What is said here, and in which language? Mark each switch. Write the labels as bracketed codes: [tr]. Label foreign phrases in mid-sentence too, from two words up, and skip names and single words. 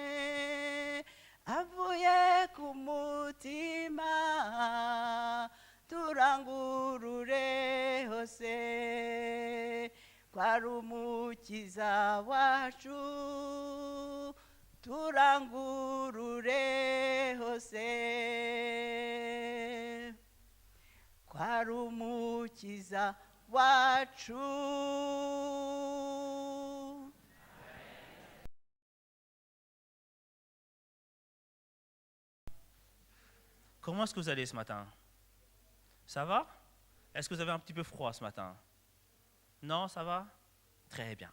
[rw] avuye ku mutima turangurure hose kwari umukiza wacu turangurure hose kwari umukiza wacu. [fr] Comment est-ce que vous allez ce matin? Ça va? Est-ce que vous avez un petit peu froid ce matin? Non, ça va? Très bien.